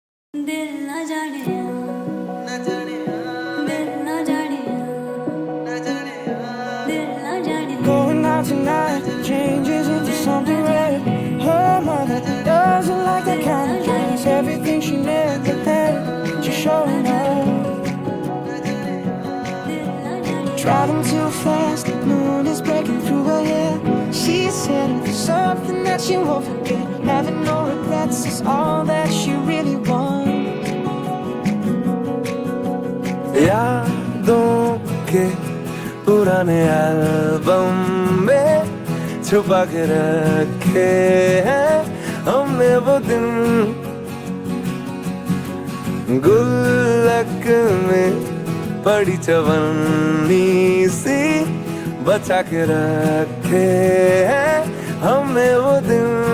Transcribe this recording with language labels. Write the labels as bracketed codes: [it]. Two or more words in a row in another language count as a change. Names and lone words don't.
[hi] दिल न जाने दिल न जाने दिल न जाने [en] Going out tonight changes into something red. Her mother doesn't like that kind of dress. Everything she never had, she's showing up. Driving too fast, the moon is breaking through her hair. She's heading for something that she won't forget. Having no regrets is all that she really wants. [hi] यादों के पुराने एल्बम में छुपा के रखे हैं हमने वो दिन, गुल्लक में पड़ी चवन्नी सी बचा के रखे हैं हमने वो दिन।